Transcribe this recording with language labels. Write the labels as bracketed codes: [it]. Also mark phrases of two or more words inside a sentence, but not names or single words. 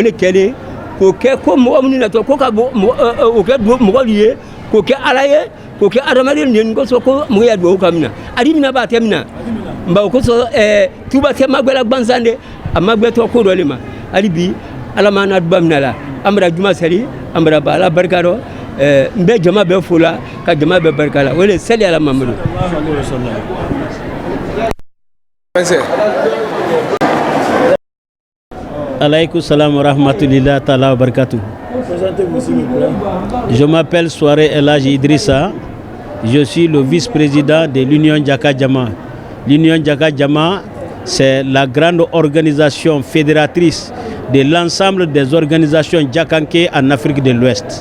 [bm] le kɛlen k'o kɛ ko mɔgɔ minnu natɔ ko ka o kɛ mɔgɔ ye k'o kɛ ala ye k'o kɛ adamaden de ye kosɔn ko mɔgɔ ya duwawu ka mina adi mina b'a tɛ mina nba o kosɔn Tuba tɛ magwɛla gbansan de a magwɛtɔ ko dɔ le ma hali bi ala m'an na duba mina la an bɛra juma seli an bɛra ba ala barika dɔ n bɛ jama bɛɛ fo la ka jama bɛɛ barika la o le seli ala mamadu [ar] وعليكم السلام ورحمة الله تعالى وبركاته. [fr] Je m'appelle Suware Elhaji Idrissa. Je suis le vice-président de l'Union Jaka Jama. L'Union Jaka Jama, c'est la grande organisation fédératrice de l'ensemble des organisations Djakanké en Afrique de l'Ouest.